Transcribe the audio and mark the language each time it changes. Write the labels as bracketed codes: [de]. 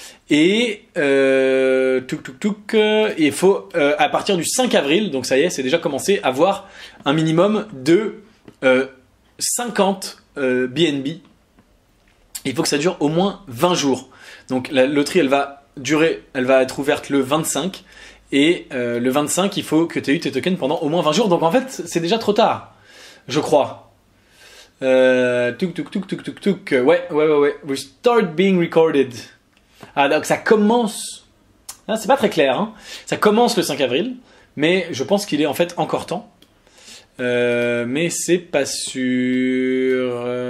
[fr] Et il faut à partir du 5 avril, donc ça y est, c'est déjà commencé, avoir un minimum de 50 BNB. Il faut que ça dure au moins 20 jours. Donc la loterie, elle va être ouverte le 25. Et le 25, il faut que tu aies eu tes tokens pendant au moins 20 jours. Donc en fait, c'est déjà trop tard, je crois. Ouais. [en] We start being recorded. [fr] Ah, donc ça commence. Ah, c'est pas très clair, hein. Ça commence le 5 avril, mais je pense qu'il est en fait encore temps. Mais c'est pas sûr.